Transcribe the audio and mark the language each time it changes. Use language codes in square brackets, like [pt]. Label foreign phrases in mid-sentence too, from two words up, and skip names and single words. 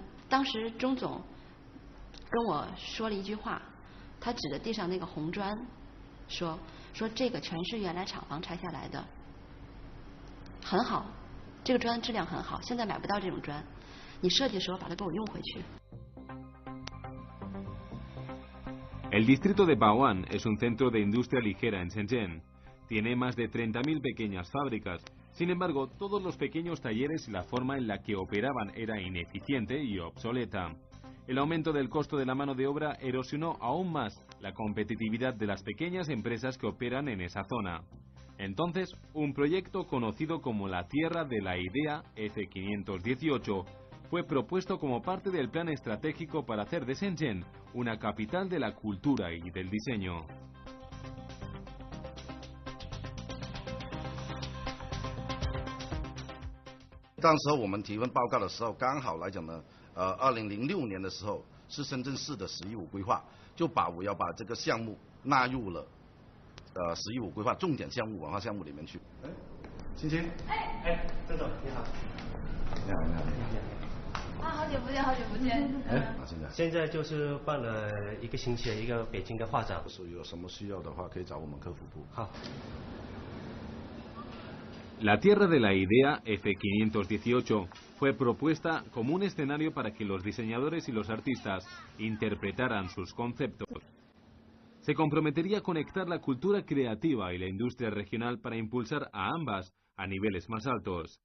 [zh] 当时钟总跟我说了一句话，他指着地上那个红砖说这个全是原来厂房拆下来的，很好，这个砖质量很好，现在买不到这种砖，你设计的时候把它给我用回去。 [es] El distrito de Bao'an es un centro de industria ligera en Shenzhen. Tiene más de 30.000 pequeñas fábricas. Sin embargo, todos los pequeños talleres y la forma en la que operaban era ineficiente y obsoleta. El aumento del costo de la mano de obra erosionó aún más la competitividad de las pequeñas empresas que operan en esa zona. Entonces, un proyecto conocido como la Tierra de la Idea F518 fue propuesto como parte del plan estratégico para hacer de Shenzhen una capital de la cultura y del diseño. [zh] 当时我们提问报告的时候，刚好来讲呢，2006年的时候是深圳市的“10+5”规划，就要把这个项目纳入了“10+5”规划重点项目、文化项目里面去。欣欣，郑总，你好。你好，你好。啊，好久不见，好久不见。现在就是办了1个星期的一个北京的画展，有什么需要的话可以找我们客服部。好。 [es] La Tierra de la Idea F518 fue propuesta como un escenario para que los diseñadores y los artistas interpretaran sus conceptos. Se comprometería a conectar la cultura creativa y la industria regional para impulsar a ambas a niveles más altos.